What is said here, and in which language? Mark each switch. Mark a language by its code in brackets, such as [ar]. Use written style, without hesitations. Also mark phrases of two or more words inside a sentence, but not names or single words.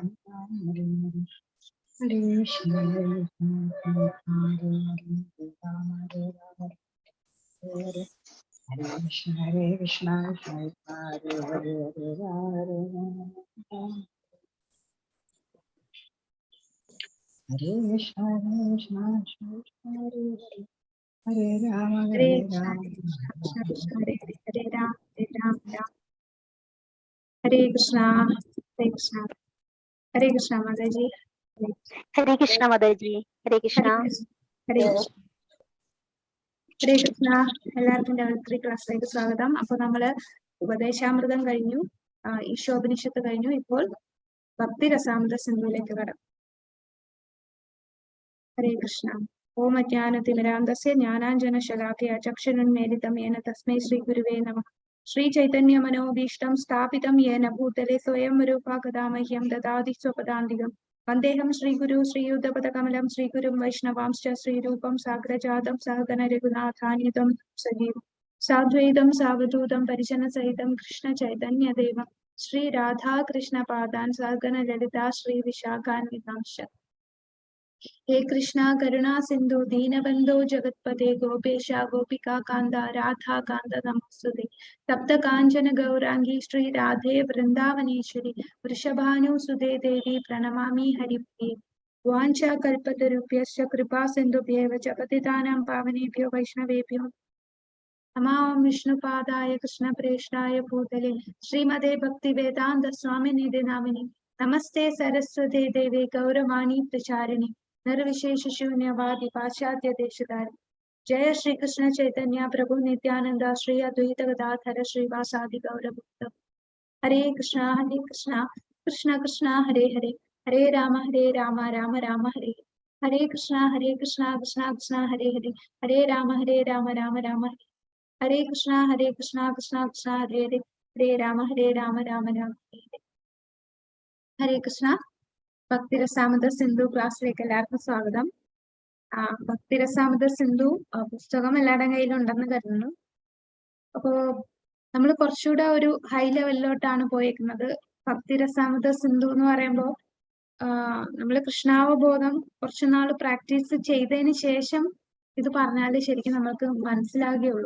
[sa] Hare Hare Hare Krishna Krishna Krishna Hare Rama Rama Hare Hare Krishna Krishna Hare Hare Hare Krishna Krishna Hare Hare Rama Hare Rama Krishna Krishna Hare Hare Hare Ram Ram. Hare Krishna Hare Krishna Hare Krishna Mataji. Hare Krishna Mataji. Hare Krishna. Hare Krishna. ഹരേ കൃഷ്ണ. [ml] എല്ലാവർക്കും രാത്രി ക്ലാസ്സിലേക്ക് സ്വാഗതം. അപ്പൊ നമ്മള് ഉപദേശാമൃതം കഴിഞ്ഞു, ഈശോപനിഷത്ത് കഴിഞ്ഞു. ഇപ്പോൾ ഭക്തി രസാമൃത സിന്ധുവിലേക്ക് കടക്കും. [sa] ഹരേ കൃഷ്ണ. ഓം അജ്ഞാനതിമിരാന്തസ്യ ജ്ഞാനാഞ്ജന ശലാഖയ ചക്ഷുരുന്മീലിതം യേന തസ്മൈ ശ്രീ ഗുരുവേ നമഃ. ശ്രീ ചൈതന്യ മനോഭീഷ്ടം സ്ഥാപിതം യേന ഭൂതലേ സ്വയം രൂപാ കഥാ മഹ്യം ദദാതി സ്വപദാന്തികം. വന്ദേഹം ശ്രീഗുരു ശ്രീയുദ്ധപദകമലം ശ്രീഗുരും വൈഷ്ണവാംശ്ച ശ്രീരൂപം സാഗ്രജാതം സഹഗണ രഘുനാഥാന്വിതം സജീവം സാദ്വൈതം സാവധൂതം പരിജനസഹിതം കൃഷ്ണ ചൈതന്യദേവം ശ്രീ രാധാകൃഷ്ണ പാദാൻ സഹഗണ ലളിതാ ശ്രീ വിശാഖാന്വിതാംശ്ച. हे कृष्णा करुणा सिंधु दीनबंधो जगत्पते गोपेश गोपिका कांदा राधा कांद नमस्ते. तप्त कांचन गौरांगी श्री राधे वृंदावनेश्वरी वृषभानुसुते देवी प्रणमामि हरिप्रिये. वाञ्छा कल्पतरुभ्यश्च कृपा सिन्धुभ्येव च पतितानां पावनेभ्यो वैष्णवेभ्यो नमः. विष्णुपादाय कृष्णप्रेष्ठाय भूतले श्रीमते भक्तिवेदान्त स्वामिनिधि नामिने नमस्ते सरस्वते देवे गौरवाणी प्रचारिणे निर्विशेष शून्यवादी पाश्चात्य देशधारी. जय श्री कृष्ण चैतन्य प्रभु नित्यानंद श्री अद्वैत गदाधर श्रीवासादि गौरभक्त. हरे कृष्णा कृष्ण कृष्ण हरे हरे हरे राम राम राम हरे हरे कृष्ण कृष्ण कृष्ण हरे हरे हरे राम राम राम हरे हरे कृष्ण कृष्ण कृष्ण हरे हरे हरे राम राम राम हरे कृष्ण. [ml] ഭക്തിരസാമൃത സിന്ധു ക്ലാസ്സിലേക്ക് എല്ലാവർക്കും സ്വാഗതം. ഭക്തിരസാമൃത സിന്ധു പുസ്തകം എല്ലാവരുടെയും കയ്യിലുണ്ടെന്ന് കരുതുന്നു. അപ്പോ നമ്മൾ കുറച്ചുകൂടെ ഒരു [en] high level [ml] പോയേക്കുന്നത്. ഭക്തിരസാമൃത സിന്ധു എന്ന് പറയുമ്പോൾ നമ്മൾ കൃഷ്ണാവബോധം കുറച്ചുനാൾ പ്രാക്ടീസ് ചെയ്തതിന് ശേഷം ഇത് പറഞ്ഞാൽ ശരിക്കും നമ്മൾക്ക് മനസ്സിലാകുകയുള്ളൂ.